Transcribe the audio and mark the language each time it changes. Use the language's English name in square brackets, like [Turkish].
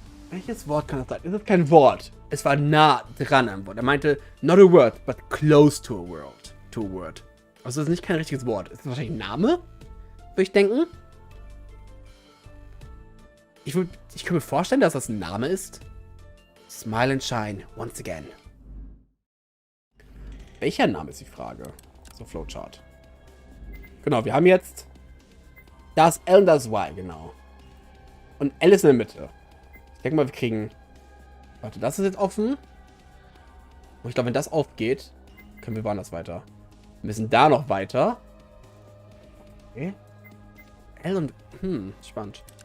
[German] Welches Wort kann das sein? Es ist kein Wort. Es war nah dran am Wort. Er meinte, [English] not a word, but close to a word. [German] Also es ist nicht kein richtiges Wort. Es ist wahrscheinlich ein Name? würde ich denken. Ich kann mir vorstellen, dass das ein Name ist. [English] Smile and shine, once again. [German] Welcher Name ist die Frage? So, Flowchart. Genau, wir haben jetzt das L und das Y, genau. Und L ist in der Mitte. Ich denke mal, wir kriegen... Warte, das ist jetzt offen. Und ich glaube, wenn das aufgeht, können wir woanders weiter. Wir müssen da noch weiter. Okay. L und... spannend.